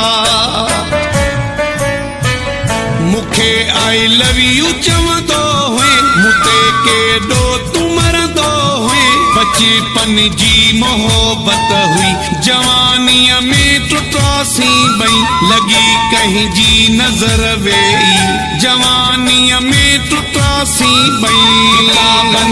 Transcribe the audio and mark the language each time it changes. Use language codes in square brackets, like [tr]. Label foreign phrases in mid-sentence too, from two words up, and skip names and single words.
[sd] मूंखे [en] I love you [sd] चवंदो हुए मूं ते केॾो तूं मरंदो हुए बचपन जी मोहबत हुई जवानीअ में टुटासी ॿई लॻी कंहिंजी नज़र वेई जवानीअ में टुटासी ॿई किताबन